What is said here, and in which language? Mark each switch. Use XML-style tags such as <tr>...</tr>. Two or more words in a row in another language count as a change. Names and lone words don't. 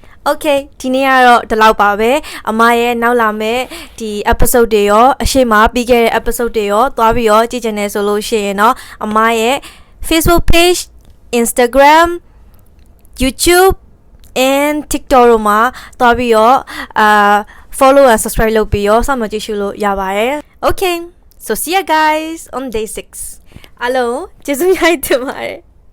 <my>Okay ဒီနေ့ကတော့ဒီလောက်ပါပဲအမရဲ့နောက်လာမဲ့ဒီ episode တွေရောအရှိမပြီးခဲ့တဲ့ episode တွေရောသွားပြီးတော့ကြည့်ချင်တယ်ဆိုလို့ရှိရင်เนาะအမရဲ့ Facebook page Instagram YouTube and TikTok တို့မှာသွားပြီးတော့</my> <en>follow and subscribe</en> <my>လုပ်ပြီးတော့စောင့်မျှော်ကြည့်ရှုလို့ရပါတယ်</my> <en>Okay so see you guys on day 6</en> <my>အားလုံးကျေးဇူးများတင်ပါတယ်</my>